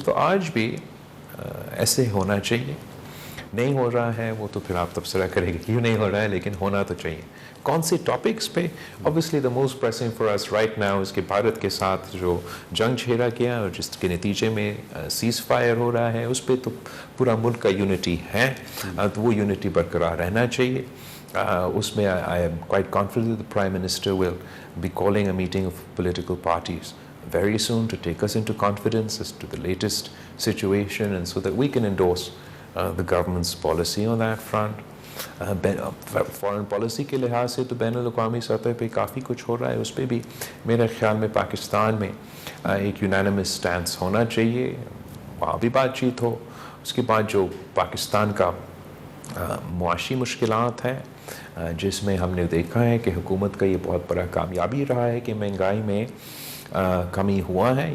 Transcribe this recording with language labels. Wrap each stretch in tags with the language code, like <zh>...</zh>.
<ur>تو آج بھی ایسے ہونا چاہیے. نہیں ہو رہا ہے وہ تو پھر آپ تبصرہ کریں گے کیوں نہیں ہو رہا ہے, لیکن ہونا تو چاہیے. کون سے ٹاپکس پہ؟</ur> <en>obviously the most pressing for us right now is</en> <ur>کہ بھارت کے ساتھ جو جنگ چھیڑا گیا اور جس کے نتیجے میں سیز فائر ہو رہا ہے, اس پہ تو پورا ملک کا یونٹی ہے, تو وہ یونٹی برقرار رہنا چاہیے. اس میں</ur> <en>I am quite confident that the Prime Minister will be calling a meeting of political parties very soon to take us into confidence as to the latest situation and so that we can endorse the government's policy on that front.</en> <ur>Foreign policy کے لحاظ سے تو بین الاقوامی سطح پہ کافی کچھ ہو رہا ہے. اس پہ بھی میرے خیال میں پاکستان میں ایک یونانیمس سٹینس ہونا چاہیے, وہاں بھی بات چیت ہو. اس کے بعد جو پاکستان کا معاشی مشکلات ہیں, جس میں ہم نے دیکھا ہے کہ حکومت کا یہ بہت بڑا کامیابی رہا ہے کہ مہنگائی میں کمی ہوا ہے.</ur>